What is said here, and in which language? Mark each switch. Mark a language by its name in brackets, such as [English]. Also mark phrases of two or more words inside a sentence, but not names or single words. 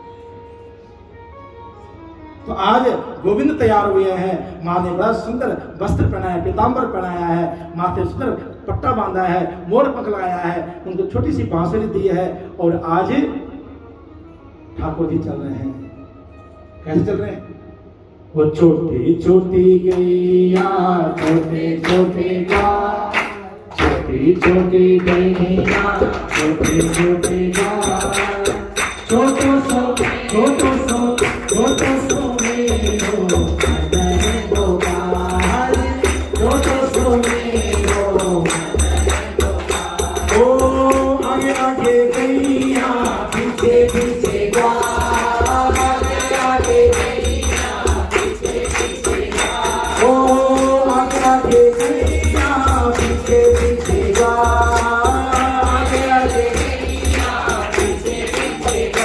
[Hindi] तो आज गोविंद तैयार हुए हैं, माँ ने बड़ा सुंदर वस्त्र पहनाया, पीताम्बर पहनाया है, माथे सुंदर पट्टा बांधा है, मोर पंख लगाया है, उनको छोटी सी बांसुरी दी है, और आज ठाकुर जी चल रहे हैं। कैसे चल रहे हैं? वो छोटी छोटी गैया, छोटे छोटे गा, छोटी छोटी गैया, छोटे छोटे गा, [Braj] छोटो सो छोटो सो छोटो सो मेरो मदन गोपाल, छोटो सो मेरो मदन गोपाल। [Hindi] ओ आगे आगे गैया, पीछे पीछे गा, आगे आगे गैया, पीछे पीछे गा। ओ आगे आगे गैया, पीछे पीछे गा, आगे आगे गैया, पीछे पीछे गा।